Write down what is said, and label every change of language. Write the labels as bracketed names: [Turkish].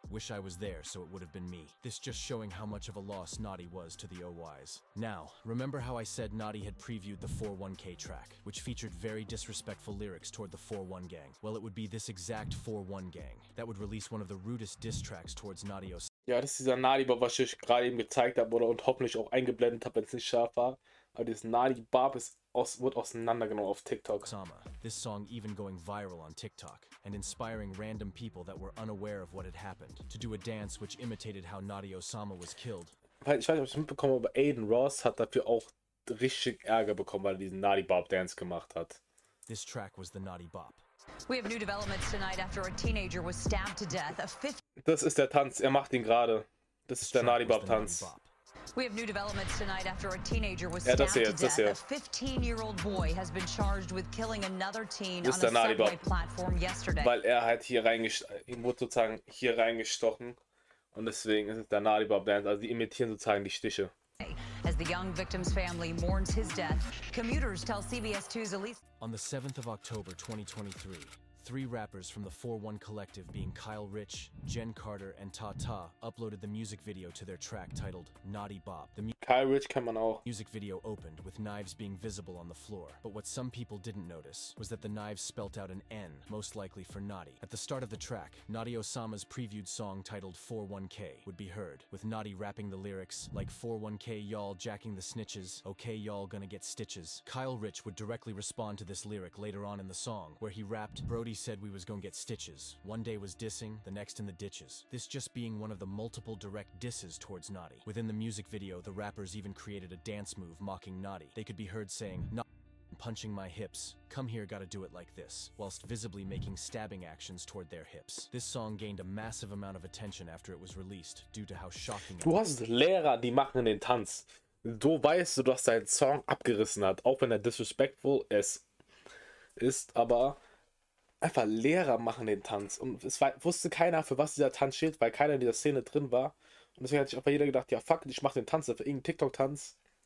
[English] Wish I was there so it would have been me." This just showing how much of a loss Nadi was to the OYs. Now, remember how I said Nadi had previewed the 4-1K track, which featured very disrespectful lyrics toward the 4-1 gang? Well, it would be this exact 4-1 gang that would release one of the rudest diss tracks towards Nadi Osama. [German] Ja, das ist dieser Nadi-Bop, was ich gerade eben gezeigt habe oder und hoffentlich auch eingeblendet habe, wenn es nicht scharf war. Aber dieses Nadi-Bop wird auseinandergenommen auf TikTok. [English] This song even going viral on TikTok and inspiring random people that were unaware of what had happened to do a dance which imitated how Nadi Osama was killed. [German] Ich weiß nicht, ob ich es mitbekommen habe, aber Aiden Ross hat dafür auch richtig Ärger bekommen, weil er diesen Nadi-Bop-Dance gemacht hat. [English] This track was the Nadi Bop. We have new developments tonight after a teenager was stabbed to death. [German] Das ist der Tanz, er macht ihn gerade. Das ist der Nadi-Bop-Tanz. [English] We have new developments tonight after a teenager was stabbed to death. A 15-year-old boy has been charged with killing another teen on a subway platform yesterday. [German] Weil er halt ihm wurde sozusagen hier reingestochen und deswegen ist es der Nadi-Bop-Dance. Also die imitieren sozusagen die Stiche. [English] As the young victim's family mourns his death, commuters tell CBS 2's Elise. On the 7th of October 2023, 3 rappers from the 4-1 collective being Kyle Rich, Jen Carter, and Tata uploaded the music video to their track titled Nadi Bop. The [German] Kyle Rich kann man auch. [English] Music video opened with knives being visible on the floor, but what some people didn't notice was that the knives spelt out an N, most likely for Nadi. At the start of the track, Nadi Osama's previewed song titled 4-1K would be heard, with Nadi rapping the lyrics like 4-1K y'all jacking the snitches, okay y'all gonna get stitches. Kyle Rich would directly respond to this lyric later on in the song, where he rapped, "Brody said we was gonna get stitches. One day was dissing, the next in the ditches." This just being one of the multiple direct disses towards Nadi. Within the music video, the rappers even created a dance move mocking Nadi. They could be heard saying, "Not punching my hips, come here gotta do it like this," whilst visibly making stabbing actions toward their hips. This song gained a massive amount of attention after it was released, due to how shocking it was. [German] Du hast Lehrer, die machen den Tanz. So weißt du, dass dein Song abgerissen hat, auch wenn er disrespectful ist, aber einfach Lehrer machen den Tanz. Und es wusste keiner, für was dieser Tanz steht, weil keiner in dieser Szene drin war. Und deswegen hat sich einfach jeder gedacht, ja fuck, ich mach den Tanz, für irgendeinen TikTok-Tanz.